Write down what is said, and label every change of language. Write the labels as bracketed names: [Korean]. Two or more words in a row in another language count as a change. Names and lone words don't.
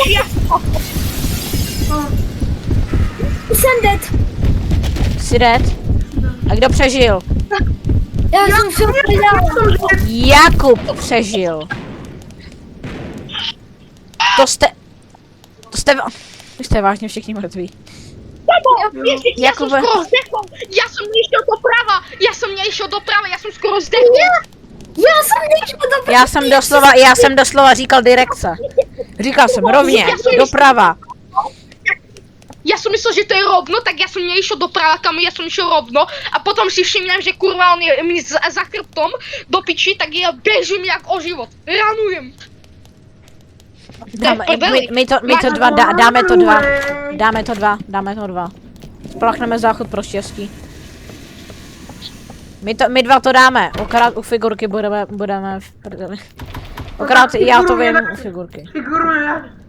[Czech] Jsem dead. Jsi dead? A kdo přežil? Já jsem se udělal. Jakub přežil. To jste... Vy jste vážně všichni mrtví. [Slovak] Ja som [Czech] Jakube. [Slovak] skoro zdechol! Ja som nešiel doprava, ja som skoro zdechol! [Czech] Já jsem nešel do Já jsem doslova říkal direkce. Říkal jsem rovně, doprava. [Slovak] Ja som myslel, že to je rovno, tak ja som neišiel doprava, kam ja som išiel rovno a potom si všimnem, že kurva on je mi za chrbtom do piči, tak ja bežím jak o život. Ranujem. My to dva, dáme to dva. Dáme to dva. [Czech] Splachneme záchod pro štěstí. My dva to dáme, akorát u figurky budeme v prdeli. Akorát já to vím u figurky. [Slovak] Figuru nedá.